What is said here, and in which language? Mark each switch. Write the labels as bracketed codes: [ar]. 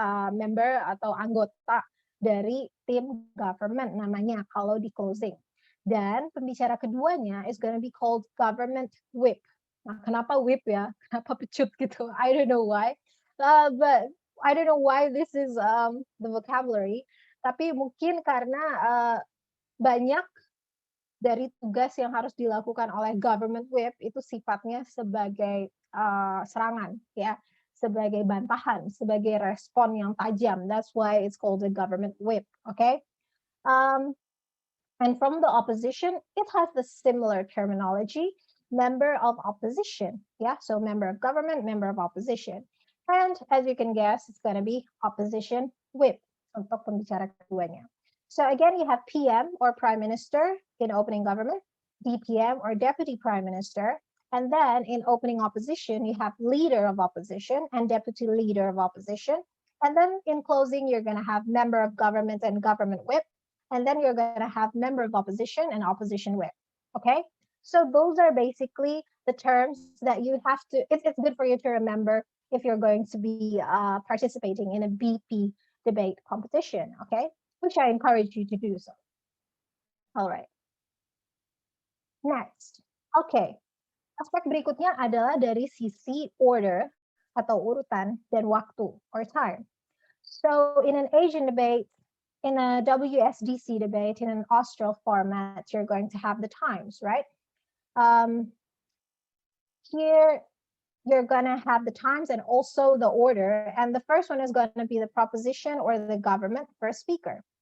[id] Member atau anggota dari tim government namanya kalau di closing. Dan pembicara keduanya [en] is going to be called government whip. [id] Nah, kenapa whip ya? Kenapa pecut gitu? [en] I don't know why. But I don't know why this is the vocabulary. [id] Tapi mungkin karena banyak dari tugas yang harus dilakukan oleh government whip itu sifatnya sebagai serangan, ya, sebagai bantahan, sebagai respon yang tajam. [en] That's why it's called a government whip. Okay. And from the opposition, it has the similar terminology, member of opposition. Yeah, so member of government, member of opposition. And as you can guess, it's going to be opposition whip [id] untuk pembicara keduanya. [en] So again, you have PM or Prime Minister in opening government, DPM or Deputy Prime Minister, and then in opening opposition, you have Leader of Opposition and Deputy Leader of Opposition. And then in closing, you're going to have Member of Government and Government Whip, and then you're going to have Member of Opposition and Opposition Whip. Okay, so those are basically the terms that you have to, it's good for you to remember if you're going to be participating in a BP debate competition, okay? Which I encourage you to do so. All right. Next. Okay. [id] Aspek berikutnya adalah dari sisi order atau urutan dan waktu [en] or time. So in an Asian debate, in a WSDC debate, in an Austral format, you're going to have the times, right? Here, you're going to have the times and also the order. And the first one is going to be the proposition or the government first speaker.